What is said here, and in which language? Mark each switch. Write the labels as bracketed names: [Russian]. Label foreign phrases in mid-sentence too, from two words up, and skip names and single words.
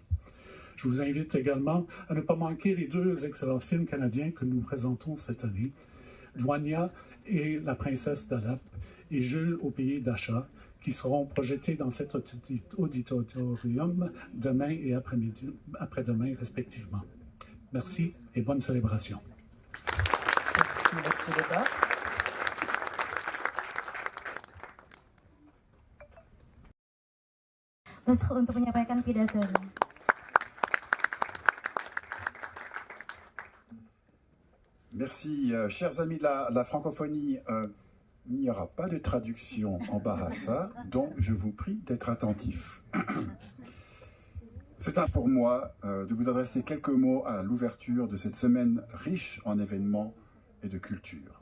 [French] Je vous invite également à ne pas manquer les 2 excellents films canadiens que nous présentons cette année, Douania et La princesse d'Alep et Jules au pays d'Acha, qui seront projetés dans cet auditorium demain et après-demain respectivement. Merci et bonne célébration. Merci, monsieur Lebar. [Indonesian] Untuk menyampaikan pidatonya. [French] Merci, chers amis de la francophonie. Il n'y aura pas de traduction en bahasa, donc je vous prie d'être attentifs. C'est pour moi de vous adresser quelques mots à l'ouverture de cette semaine riche en événements et de culture.